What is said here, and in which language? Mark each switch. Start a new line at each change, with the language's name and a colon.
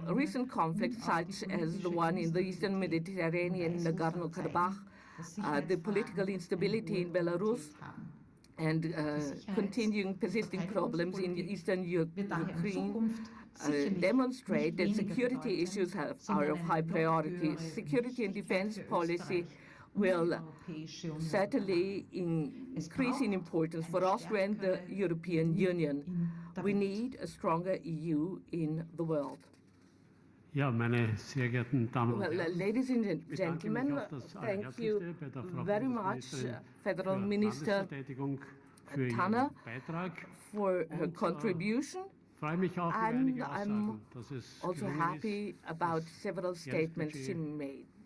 English: Recent conflicts, such as the one in the Eastern Mediterranean, Nagorno-Karabakh, the political instability in Belarus, and continuing persisting problems in Eastern Ukraine demonstrate that security issues are of high priority. Security and defense policy will certainly increase in importance for Austria and the European Union. We need a stronger EU in the world.
German: Ja, meine sehr geehrten Damen und Herren,
English: ladies and gentlemen, thank you very much, Federal Minister Tanner, for her contribution. And I'm also happy about several statements she made.